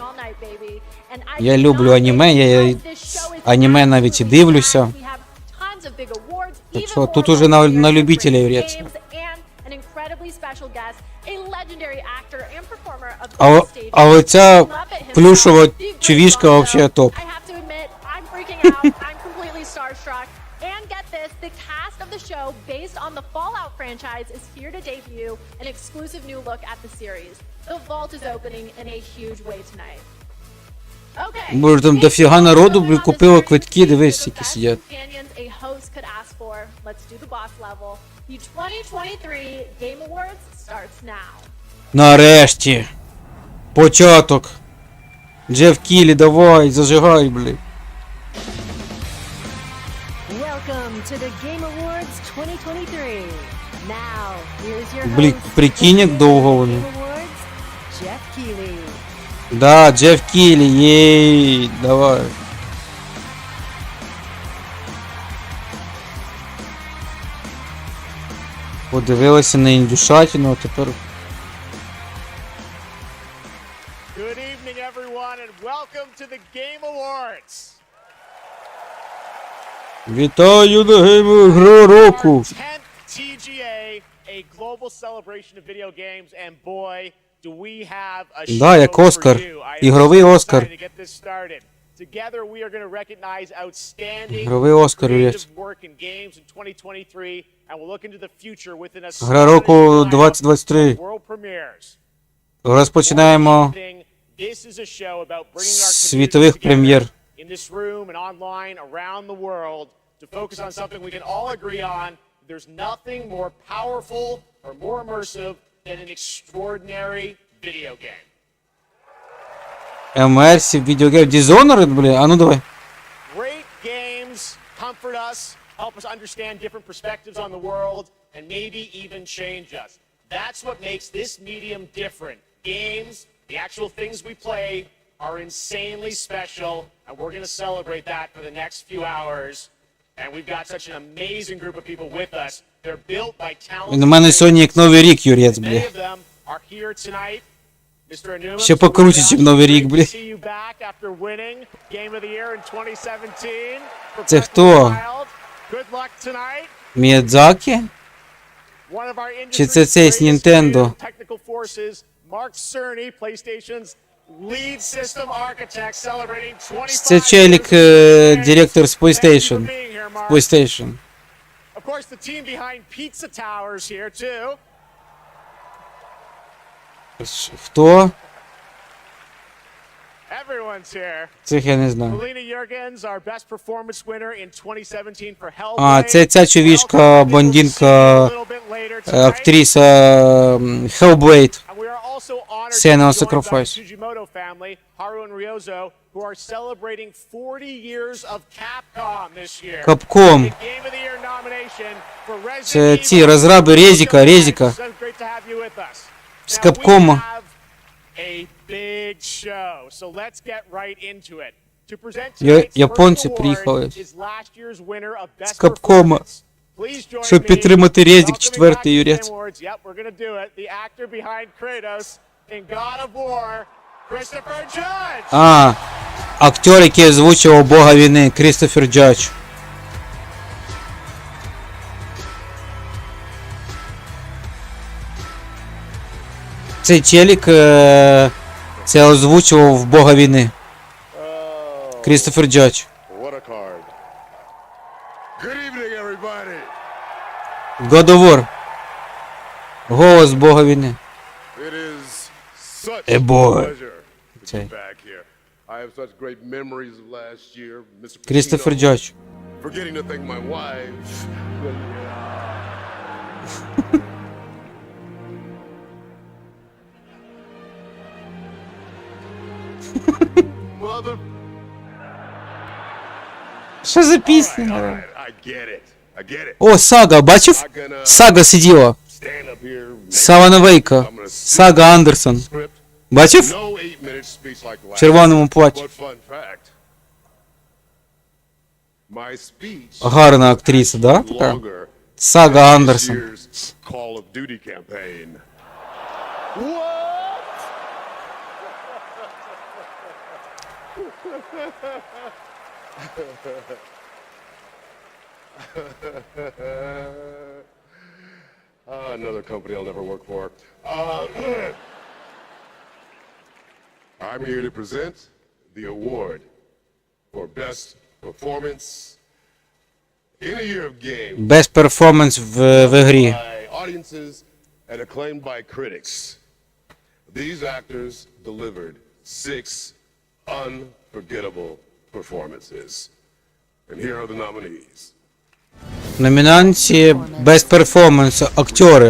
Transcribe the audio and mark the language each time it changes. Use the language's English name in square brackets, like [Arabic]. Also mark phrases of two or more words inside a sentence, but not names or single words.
[Ukrainian] Я люблю аніме, я аніме навіть і дивлюся. Так що тут уже на любителя юрець. А оця плюшова чувішка вообще топ. [English] The cast of the show, based on the Fallout franchise, is here to debut an exclusive new look at the series. The vault is opening in a huge way tonight. Okay. [Ukrainian] Боже, там дофіга народу, блін, купило квитки, дивись, які сидять. [English] A host could ask for. Let's do the boss level. The 2023 Gameawards starts now. [Ukrainian] Нарешті. Початок. Джеф Кіллі, давай, зажигай, блін. [English] Welcome to the Gameawards 2023. Now, here's your [Ukrainian] Блін, [English] host [Ukrainian] прикинь, як довго вони. [English] Gameawards, Jeff Keighley. [Ukrainian] Да, Джеф Кіллі, єй, давай. Подивилися на індюшатину, а тепер... [English] Good evening, everyone, and welcome to the Gameawards. [Ukrainian] Вітаю на Геймер Року. [English] 10th TGA, a global celebration of video games, and boy, do we have a show [Ukrainian] Да, як Оскар. [English] for you. I am [Ukrainian] Ігровий [English] so [Ukrainian] Оскар. [English] excited to get this started. Together we are going to recognize outstanding [Ukrainian] Ігровий Оскар, [English] creative work in games in 2023, and we'll look into the future within a [Ukrainian] Гра року 2023. [English] world premieres. [Ukrainian] Розпочинаємо [English] This is a show about bringing our [Ukrainian] світових [English] communities [Ukrainian] прем'єр. [English] together in this room and online around the world to focus on something we can all agree on. There's nothing more powerful or more immersive than an extraordinary video game. Immersive video game. Dishonored, блін, а ну давай. Great games comfort us, help us understand different perspectives on the world, and maybe even change us. That's what makes this medium different games, the actual things we play are insanely special, and we're going to celebrate that for the next few hours. And we've got such an amazing group of people with us. They're built by [Ukrainian] У мене сьогодні як Новий рік, Юрець, бля. [English] Many of them are here tonight. Mr. Anuma, [Ukrainian] Ще покруче, чим Новий рік, бля. [English] see you back after winning Game of the Year in 2017. [Ukrainian] Це хто? [English] Good luck tonight. [Ukrainian] Міядзакі? [English] One of our [Ukrainian] Чи це цей з Нінтендо? [English] technical forces, Mark Cerny, PlayStation's lead system architect, celebrating 25 [Ukrainian] Це челік, директор з PlayStation. [English] PlayStation. Of course, the team behind Pizza Towers here too. [Ukrainian] Хто? [English] Everyone's here. [Ukrainian] Цих я не знаю. [English] Melina Jurgens, our best performance winner in 2017 for Hellblade. [Ukrainian] А, це ця чувішка, блондинка, актриса Hellblade. [English] And we are also honored Senua to be joined by the Sacrifice. Fujimoto family, Haru and Ryozo, who are celebrating 40 years of Capcom this year. Capcom. The Game of the Year nomination for Resident [Ukrainian] Це [English] Evil. [Ukrainian] ці розраби Резіка. [English] So great to have you with us. [Ukrainian] З [English] Now, we [Ukrainian] Капкома. [English] have a big show, so let's get right into it. To present tonight's [Ukrainian] Японці [English] first award [Ukrainian] приїхали [English] is last year's winner of [Ukrainian] з [English] Best [Ukrainian] Капкома, [English] Please join [Ukrainian] щоб [English] me [Ukrainian] підтримати Резік [English] welcoming 4, back to [Ukrainian] Юрець. [English] Gameawards. Yep, we're gonna do it. The actor behind Kratos in God of War, Christopher Judge. [Ukrainian] А, актер, який озвучував Бога війни, Крістофер Джадж. Цей челік це озвучував Бога війни. Крістофер Джадж. [English] What a card. Good evening, everybody. God of War. [Ukrainian] Голос Бога війни. [English] It is such A a boy. pleasure to be Okay. back here. I have such great memories of last year. Mr. [Ukrainian] Крістофер [English] Pacino, [Ukrainian] Джадж. [English] forgetting to thank my wife. Mother. [Ukrainian] Що за пісня? [English] I get it. I get it. [Ukrainian] О, Сага, бачив? Сага сиділа. [English] Stand up here. [Ukrainian] Савана Вейка. Сага Андерсон. Бачив? [English] No 8-minute speech like [Ukrainian] В [English] last. [Ukrainian] червоному платі. [English] But fun fact. My speech [Ukrainian] Гарна актриса, да? Така? [English] longer [Ukrainian] Сага [English] than this [Ukrainian] Андерсон. [English] year's Call of Duty campaign. Another company I'll never work for. I'm here to present the award for best performance in a year of games Best performance [Ukrainian] в грі. [English] by audiences and acclaimed by critics. These actors delivered 6 unforgettable performances. And here are the nominees. [Ukrainian] Номінації [English] Best Performance. [Ukrainian] Актори.